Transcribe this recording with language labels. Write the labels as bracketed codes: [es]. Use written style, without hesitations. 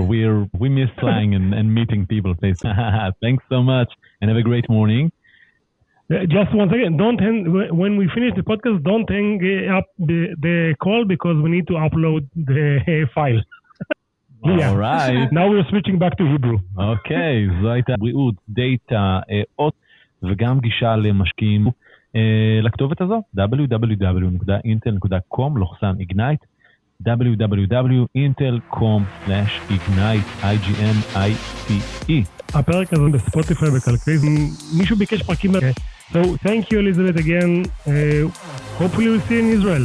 [en] We miss flying and meeting people face. Thanks so much, and have a great morning. Just one second. When we finish the podcast, don't hang up the call because we need to upload the file. All right. Now we're switching back to Hebrew. [he] אוקיי, זו הייתה בריאות, דאטה, אות וגם גישה למשקיעים לכתובת הזו, www.intel.com/ignite, www.intel.com/ignite, IGNITE. הפרק הזה בספוטיפיי בקלקליזם, מישהו ביקש פרקים. [en] So thank you, Elizabeth, again. Hopefully we'll see you in Israel.